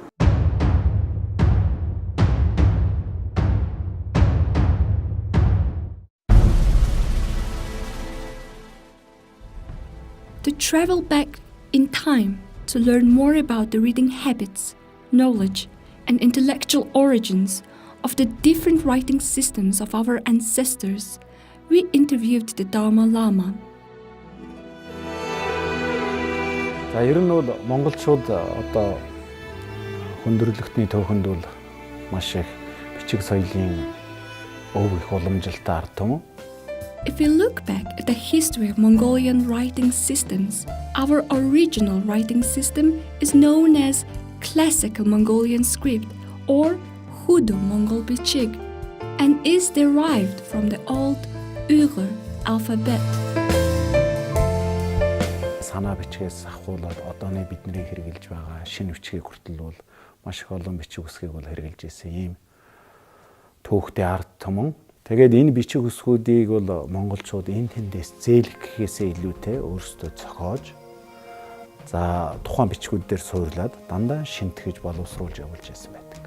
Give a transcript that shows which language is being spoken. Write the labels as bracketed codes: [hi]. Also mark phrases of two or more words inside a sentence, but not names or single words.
[en] To travel back in time to learn more about the reading habits, knowledge, and intellectual origins of the different writing systems of our ancestors, we interviewed the Dalai Lama. [mn] За ер нь бол монголчууд одоо хүндрэлтний төвхөнд бол маш их бичиг соёлын өв их уламжилтай ард түмэн. [en] If we look back at the history of Mongolian writing systems, our original writing system is known as Classical Mongolian script or Hudu Mongol bichig and is derived from the old Uyghur alphabet. [mn] Санаа бичгээс ахуулаад одооны бидний хэрэгжилж байгаа шинэ бичгийг хүртэл бол маш их олон бичиг үсгийг бол хэрэгжилж ирсэн ийм түүхтэй ард түмэн. Тэгээд энэ бичиг үсгүүдийг бол монголчууд энэ тэндээс зээлэх гэхээсээ илүүтэй өөрсдөө зохиож за тухайн бичгүүд дээр суурлаад дандаа шинтгэж боловсруулж явуулж байсан байдаг.